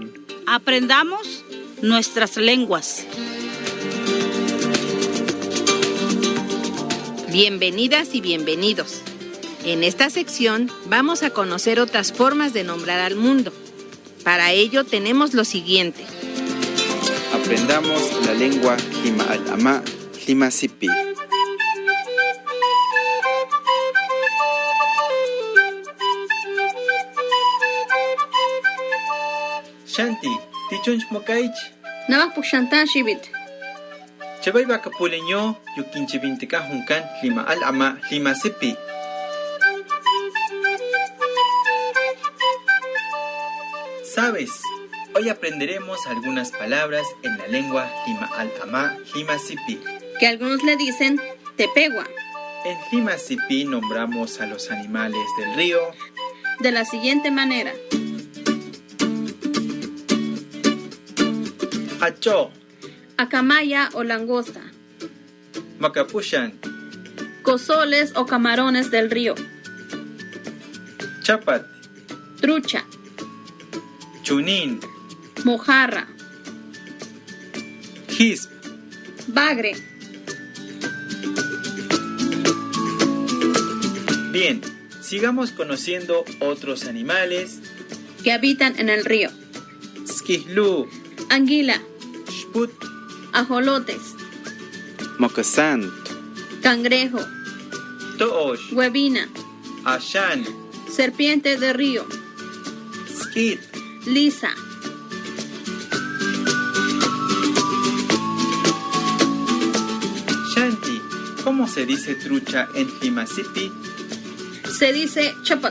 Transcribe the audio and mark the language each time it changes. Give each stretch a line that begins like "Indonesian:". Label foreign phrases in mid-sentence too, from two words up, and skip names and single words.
Spanish: Aprendamos nuestras lenguas. Bienvenidas y bienvenidos. En esta sección vamos a conocer otras formas de nombrar al mundo. Para ello tenemos lo siguiente. Aprendamos la lengua Lima al-Ama, Lima Sipi.
Huehuetla Tepehua: Shanti, tichunch mokaich. Navak puxanta shibit. Chabay bakapuleño, yukinche vintica juncan Lima al-Ama, Lima Sipi.
Spanish: ¿Sabes? Hoy aprenderemos algunas palabras en la lengua Lima al-Ama, Lima Sipi. Que algunos le dicen tepegua. En Lima Sipi nombramos a los animales del río De la siguiente manera.
Huehuetla Tepehua: Acho,
Spanish: Acamaya o langosta.
Huehuetla Tepehua: Macapushan,
Spanish: Cozoles o camarones del río.
Huehuetla Tepehua: Chapat,
Spanish: Trucha.
Huehuetla Tepehua: Chunin,
Spanish: Mojarra.
Huehuetla Tepehua: Hisp.
Spanish: Bagre. Bien, sigamos conociendo otros animales. Que habitan en el río.
Huehuetla Tepehua: Skihlu,
Spanish: Anguila.
Huehuetla Tepehua: Shput,
Spanish: Ajolotes.
Huehuetla Tepehua: Mocasant,
Spanish: Cangrejo.
Huehuetla Tepehua: Toosh,
Spanish: Huevina.
Huehuetla Tepehua: Ashan,
Spanish: Serpiente de río.
Huehuetla Tepehua: Skit,
Spanish: Lisa.
Huehuetla Tepehua: Shanti.
Spanish: ¿Cómo se dice trucha en Lima Sipi? Se dice chapat.